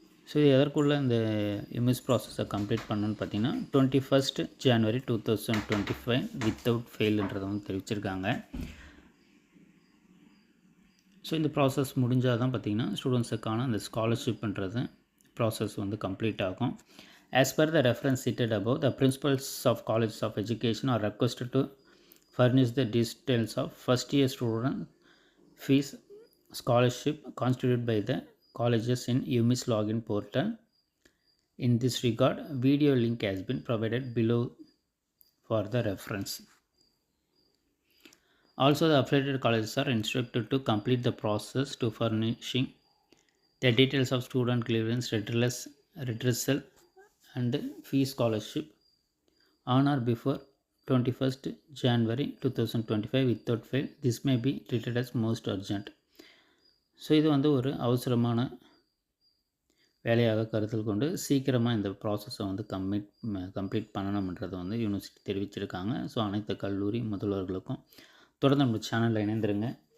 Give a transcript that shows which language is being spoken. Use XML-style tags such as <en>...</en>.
<ta>So எதற்குள்ளே இந்த யூமிஸ் ப்ராசஸை complete பண்ணணுன்னு பார்த்தீங்கன்னா 21 ஜனவரி 2025 வித்தவுட் ஃபெயில்ன்றதை தெரிவிச்சிருக்காங்க. ஸோ இந்த ப்ராசஸ் முடிஞ்சால் தான் பார்த்திங்கன்னா ஸ்டூடெண்ட்ஸுக்கான அந்த ஸ்காலர்ஷிப்ன்றது ப்ராசஸ் கம்ப்ளீட் ஆகும்.</ta> <en>As per the reference cited above, the principals of colleges of education are requested to furnish the details of first year student fees scholarship constituted by the colleges in UMIS login portal. In this regard, video link has been provided below for the reference. Also, the affiliated colleges are instructed to complete the process to furnishing the details of student grievance redressal and fee scholarship on or before 21st January 2025 without fail. This may be treated as most urgent.</en> <ta>So இது ஒரு அவசரமான வேலையாக கருத்தில் கொண்டு சீக்கிரமாக இந்த ப்ராசஸை complete பண்ணணும்ன்றதை university தெரிவிச்சிருக்காங்க. ஸோ அனைத்து கல்லூரி முதல்வர்களுக்கும் தொடர்ந்து நம்ம சேனலில் இணைந்திருங்க.</ta>